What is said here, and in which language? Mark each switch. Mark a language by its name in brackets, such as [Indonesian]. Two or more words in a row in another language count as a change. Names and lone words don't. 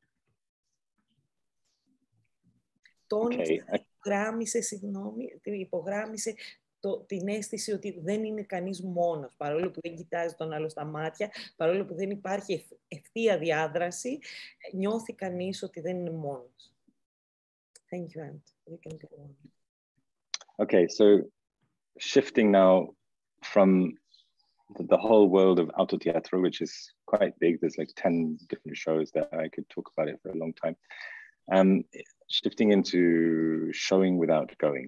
[Greek] Υπογράμμισε την αίσθηση ότι δεν είναι κανείς μόνος, παρόλο που δεν κοιτάζει τον άλλο στα μάτια, παρόλο που δεν υπάρχει ευθεία διάδραση, νιώθει κανείς ότι δεν είναι μόνος. [English] Thank you, Ant. You can go on. Okay, so shifting now from the whole world of Autoteatro, which is quite big, there's like 10 different shows that I could talk about it for a long time, shifting into showing without going.